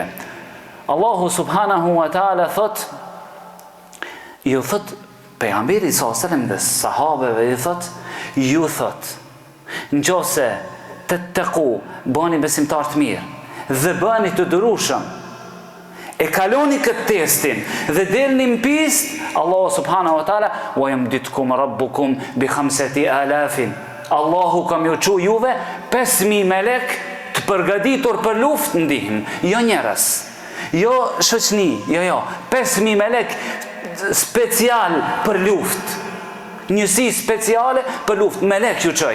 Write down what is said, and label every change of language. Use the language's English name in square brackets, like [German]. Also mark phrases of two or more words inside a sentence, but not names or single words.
[Albanian] Allahu [Arabic] سبحانه وتعالى [Albanian] ju thot pejgamberi [Arabic] صلى الله عليه وسلم [Albanian] dhe sahabeve ju thot nëse të teku bëni besimtar të mirë dhe bëni të dërueshëm, e kaloni këtë testin dhe delni në pistë, Allahu [Arabic] سبحانه وتعالى ويمددكم ربكم ب 5000. [Albanian] Allahu kam ju çu juve 5000 melek të përgatitur për luftë ndihmë, jo njerëz, jo shoqni, jo, 5000 melek special për luftë. Njësi speciale për luftë, melek ju çoj.